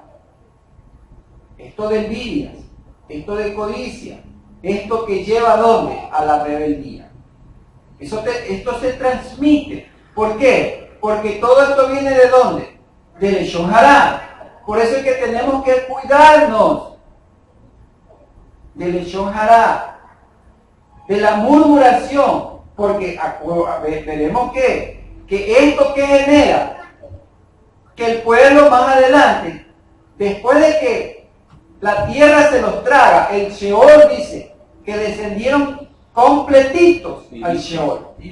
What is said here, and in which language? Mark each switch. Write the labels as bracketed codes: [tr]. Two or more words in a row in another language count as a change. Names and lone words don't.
[es] Esto de envidias, esto de codicia, esto que lleva ¿a dónde? A la rebeldía. Esto se transmite. ¿Por qué? Porque todo esto viene ¿de dónde? [he] Del לשון הרע. [es] Por eso es que tenemos que cuidarnos del [he] לשון הרע, [es] de la murmuración, porque veremos que esto que genera, que el pueblo más adelante, después de que la tierra se los traga, el Sheol dice que descendieron completitos al Sheol.